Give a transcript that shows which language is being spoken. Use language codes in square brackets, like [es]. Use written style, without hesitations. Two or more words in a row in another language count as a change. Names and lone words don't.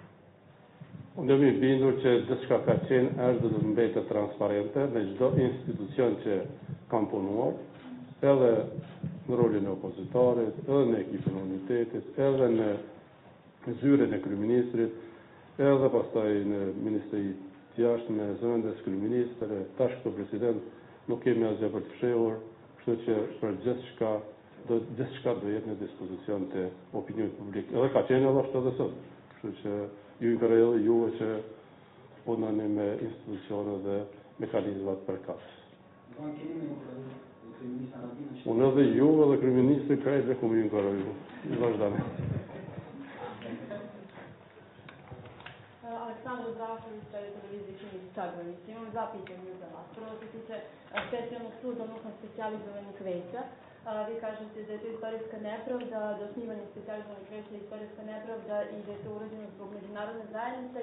[sq] Unë jam i bindur që gjithçka ka qenë është dhe të mbetet transparente në çdo institucion që kam punuar, edhe në rolin e opozitorit, edhe në ekipin e unitetit, edhe në zyrën e kryeministrit, edhe pastaj në Ministri të Jashtme, zëvendës kryeministër, tash këto president, nuk kemi asgjë për të fshehur, kështu që për gjithçka do jetë në dispozicion të opinionit publik. Edhe ka qenë edhe ashtu edhe sot. Kështu që ju inkurajoj juve që punoni me institucionet dhe mekanizmat përkatës. Unë edhe juve dhe kryeministri krejt dhe ku më inkuroju. Vazhdani. [sr] Aleksandar Zdravković, televiziji Kini Čagović. Imam dva pitanja za vas. Prvo se tiče specijalnog suda, odnosno specijalizovanih veća. Vi kažete da je to istorijska nepravda, da osnivanje specijalizovanih veća je istorijska nepravda i da je to urađeno zbog međunarodne zajednice.